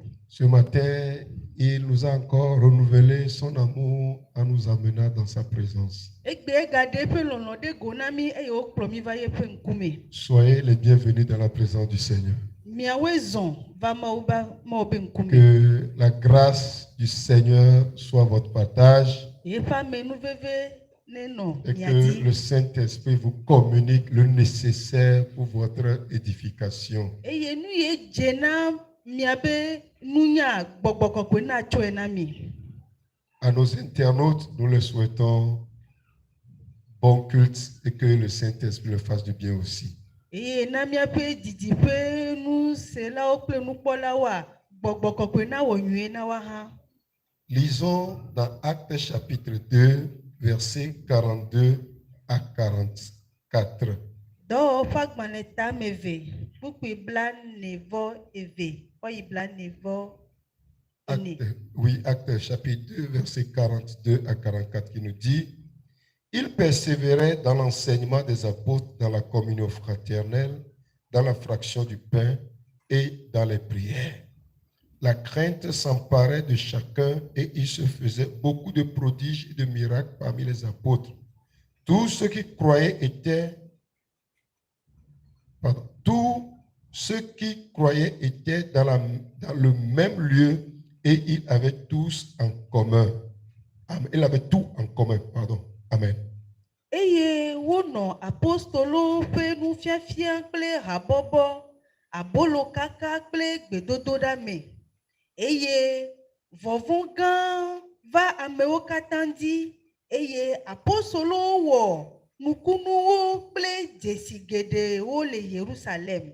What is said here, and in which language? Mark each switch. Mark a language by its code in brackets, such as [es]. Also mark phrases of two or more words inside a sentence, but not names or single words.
[fr] Ce matin, il nous a encore renouvelé son amour en nous amenant dans sa présence. [ee] Egbe egade eƒe lɔlɔ ɖe go na mi eye wokplɔ mi va yeƒe ŋkume. [fr] Soyez les bienvenus dans la présence du Seigneur. [ee] Miawoe zɔ va Mawu ƒe ŋkume. [fr] Que la grâce du Seigneur soit votre partage [ee] Yeƒe amenuveve nenɔ [fr] et [ee] mia [fr] que [ee] dzi. [fr] le Saint-Esprit vous communique le nécessaire pour votre édification. [ee] Eye nu ye dze na miabe nunya gbɔgbɔ kɔkɔe na tsɔe na mi. [fr] À nos internautes, nous leur souhaitons bon culte et que le Saint-Esprit leur fasse du bien aussi. [ee] Eye na miaƒe didiƒe nuselawo kple nukpɔlawoa gbɔgbɔ kɔkɔe na wɔ nyuie na wa hã. [fr] Lisons dans Actes chapitre 2, versets 42 à 44. [ee] Dɔwɔƒe agbalẽ tame eve, kpukpui blaene-vɔ-eve, wɔyi blaene-vɔ-ene. [fr] Actes chapitre 2, versets 42 à 44 qui nous dit: Ils persévéraient dans l'enseignement des apôtres, dans la communion fraternelle, dans la fraction du pain et dans les prières. La crainte s'emparait de chacun et il se faisait beaucoup de prodiges et de miracles parmi les apôtres. Tous ceux qui croyaient étaient dans le même lieu et ils avaient tous en commun. Ils avaient tout en commun. Amen. [ee] Eye wonɔ apostolowo ƒe nufiafia kple habɔbɔ, abolokaka kple gbedodoɖa me. Eye vɔvɔ̃ gã va amewo katã dzi eye apostolowo wɔ nukunuwo kple dzesi geɖewo le Yerusalem.